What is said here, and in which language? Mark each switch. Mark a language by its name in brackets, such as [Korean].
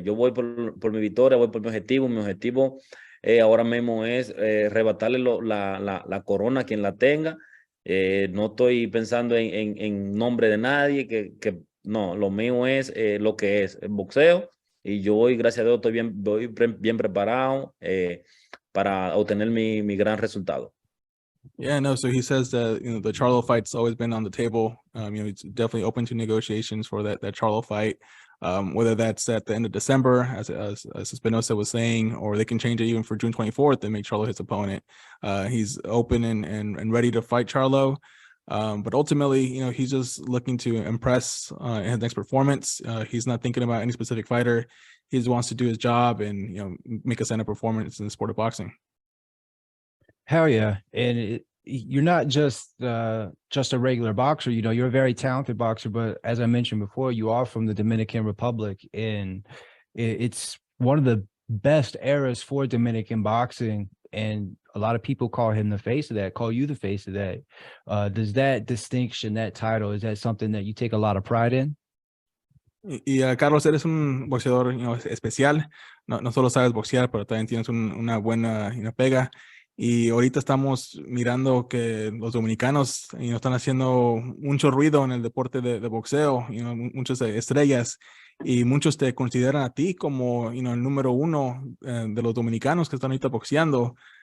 [Spanish] Yo voy por mi victoria, voy por mi objetivo. Mi objetivo ahora mismo es arrebatarle la corona a quien la tenga. No estoy pensando en nombre de nadie, no, lo mío es lo que es el boxeo, y yo hoy, gracias a Dios, voy bien preparado para obtener mi gran resultado. [English] Yeah, no. So he says that, you know, the Charlo fight's always been on the table. You know, he's definitely open to negotiations for that Charlo fight. Whether that's at the end of December, as Espinosa was saying, or they can change it even for June 24th and make Charlo his opponent. He's open and ready to fight Charlo. But ultimately, you know, he's just looking to impress in his next performance. He's not thinking about any specific fighter. He just wants to do his job and, you know, make a stand-up performance in the sport of boxing. Hell yeah. And you're not just a regular boxer, you know, you're a very talented boxer, but as I mentioned before, you are from the Dominican Republic, and it's one of the best eras for Dominican boxing. And a lot of people call him the face of that, call you the face of that. Does that distinction, that title, is that something that you take a lot of pride in? [Spanish] Carlos, eres un boxeador, [English] you know, [Spanish] especial. No solo sabes boxear, pero también tienes una buena, [English] you know, [Spanish] pega. Y ahorita estamos mirando que los dominicanos, [English] you know, [Spanish] están haciendo mucho ruido en el deporte de boxeo, you know, muchas estrellas, y muchos te consideran a ti como, you know, el número uno de los dominicanos que están ahorita boxeando.